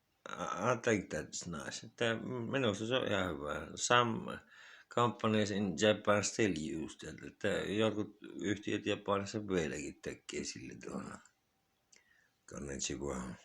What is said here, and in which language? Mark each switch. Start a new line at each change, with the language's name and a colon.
English: I think that's nice.
Finnish: Että minusta se on ihan hyvä.
English: Some companies in Japan still use that.
Finnish: Että jotkut yhtiöt Japanissa vieläkin tekee sille tuolla. Konnichiwa.